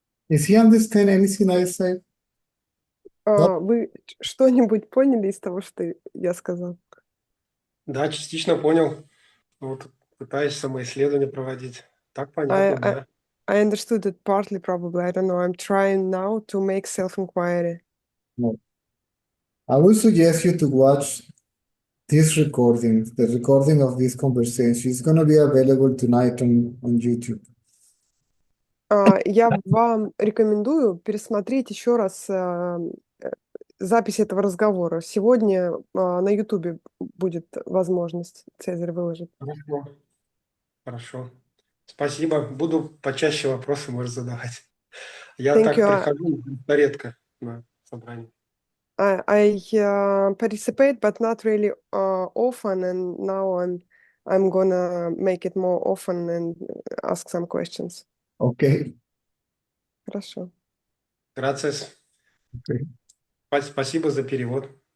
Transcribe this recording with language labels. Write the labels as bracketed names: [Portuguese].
[English] Is he understand anything I said? [Russian] Вы что-нибудь поняли из того, что я сказала? Да, частично понял. Вот пытаюсь самоисследование проводить. Так понятно, да. [English] I understood it partly, probably. I don't know. I'm trying now to make self-inquiry. No. I would suggest you to watch this recording, the recording of this conversation, is going to be available tonight on YouTube. [Russian] Я вам рекомендую пересмотреть еще раз запись этого разговора. Сегодня на YouTube будет возможность Цезарь выложить. Хорошо. Хорошо. Спасибо. Буду почаще вопросы, может, задавать. Я [English] Thank [Russian] так [English] you. [Russian] прихожу редко на собрание. [English] I participate, but not really often, and now I'm gonna make it more often and ask some questions. Okay. [Russian] Хорошо. [Spanish] Gracias. [English] Okay. [Russian] Спасибо за перевод.